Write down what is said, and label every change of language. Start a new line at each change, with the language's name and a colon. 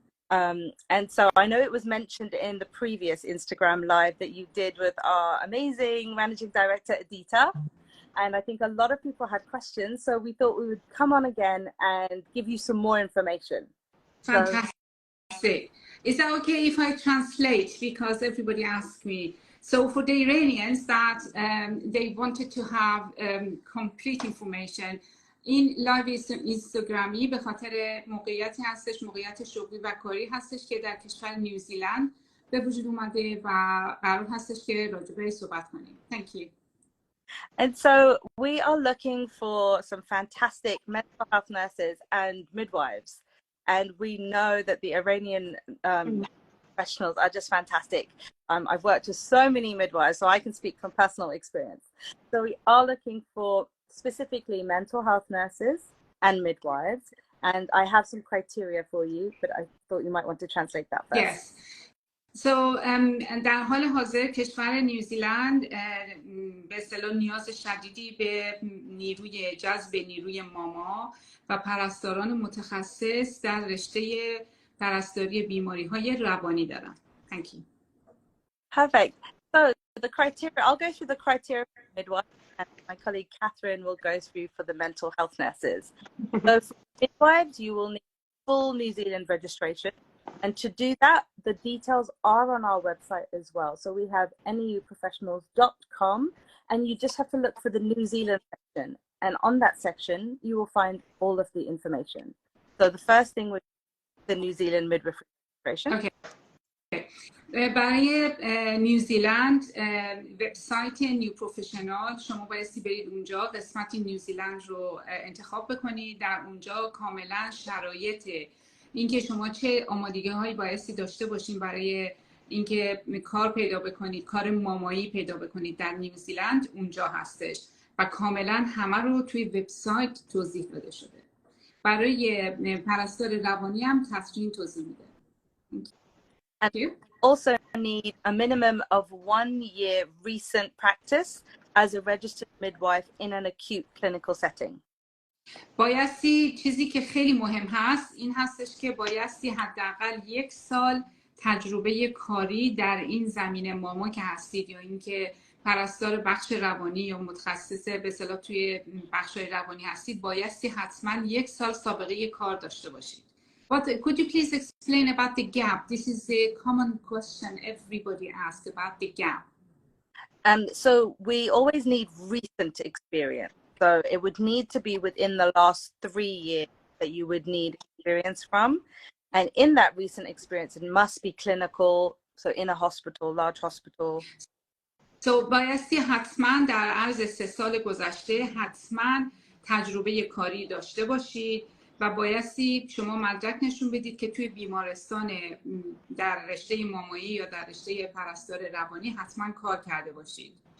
English: And so I know it was mentioned in the previous Instagram live that you did with our amazing managing director, Adita. And I think a lot of people had questions. So we thought we would come on again and give you some more information. Fantastic. So, is that okay if I translate? Because everybody asked me. So for the Iranians that they wanted to have complete information
Persian: این لایو اینستاگرامی به خاطر موقعیتی هستش، موقعیت شغلی و کاری هستش که در کشور نیوزیلند به وجود اومده و قرار هستش که راجع به صحبت کنیم.
English: Thank you. And so we are looking for some fantastic mental health nurses and midwives. And we know that the Iranian professionals are just fantastic. I've worked with so many midwives, so I can speak from personal experience. So we are looking for specifically mental health nurses and midwives. And I have some criteria for you, but I thought you might want to translate that first. Yes.
Persian: So در حال حاضر کشور نیوزیلند به اصطلاح نیاز شدیدی به نیروی جذب نیروی ماما و پرستاران متخصص در رشته پرستاری بیماری‌های روانی دارن.
English: Thank you. Perfect. So the criteria, I'll go through the criteria for midwives and my colleague Catherine will go through for the mental health nurses. So for midwives, you will need full New Zealand registration. And to do that, the details are on our website as well. So we have neuprofessionals.com and you just have to look for the New Zealand section. And on that section, you will find all of the information. So the first thing would be the New Zealand midwifery registration. Okay.
Persian: برای نیوزیلند وبسایت نیو پروفشنال شما بایستی برید اونجا قسمت نیوزیلند رو انتخاب بکنید. در اونجا کاملا شرایط اینکه شما چه آمادگی هایی بایستی داشته باشین برای اینکه کار پیدا بکنید، کار مامایی پیدا بکنید در نیوزیلند اونجا هستش و کاملا همه رو توی وبسایت توضیح داده شده. برای پرستار روانی هم تصمیم توضیح میده.
English: And you also need a minimum of 1 year recent practice as a registered midwife in an acute clinical setting.
Persian: بایستی چیزی که خیلی مهم هست این هستش که بایستی حداقل 1 سال تجربه کاری در این زمینه ماما که هستید یا اینکه پرستار بخش روانی یا متخصص به اصطلاح توی بخش‌های روانی هستید بایستی حتما 1 سال سابقه کار داشته باشید.
English: But could you please explain about the gap? This is a common question everybody asks about the gap. So we always need recent experience. So it would need to be within the last 3 years that you would need experience from. And in that recent experience, it must be clinical. So in a hospital, large hospital.
Persian: So بایستی حتما در عرض 3 سال گذشته حتما تجربه کاری داشته باشید و بایستی شما مدرک نشون بدید که توی بیمارستان در رشته مامایی یا در رشته پرستار روانی حتما کار کرده باشید.